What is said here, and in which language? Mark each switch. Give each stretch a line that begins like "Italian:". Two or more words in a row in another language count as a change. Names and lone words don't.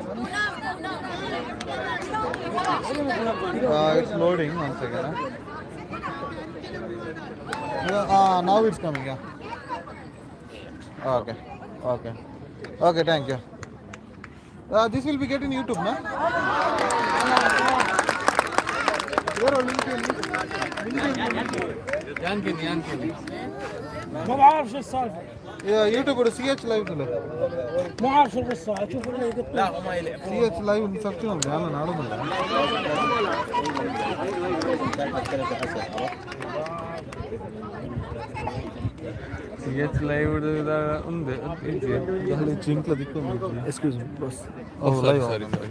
English: It's loading. One second. Now it's coming. Yeah. Okay. Okay. Okay. Thank you. This will be getting YouTube, na?
Arabic: يمكن ما بعرف شو السالفه يا يوتيوب ولا سي اتش لايف ولا ما بعرف شو القصه اشوف اللي قلت لا سي اتش لايف سكتنا يلا نعرض
Telugu: ಸಿ ಎಚ್ ಲೈವ್ ఉంది చింక్ల దిక్కు
English: excuse me boss లైవ్ ಸಾರಿ